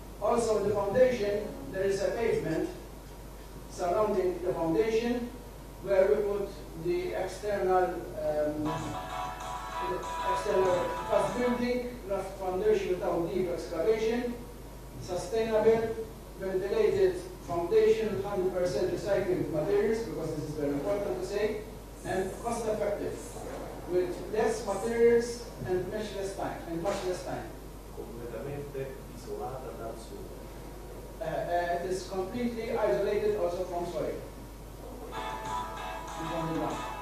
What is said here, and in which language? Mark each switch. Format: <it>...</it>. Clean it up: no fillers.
<en>Also in the foundation, there is a pavement surrounding the foundation where we put the external fast building, rough foundation without deep excavation, sustainable, ventilated foundation with 100% recycled materials, because this is very important to say, and cost effective, with less materials and much less time.</en> <it>Completamente isolata dal sole.</it> <en>It is completely isolated also from soil. From the ground.</en>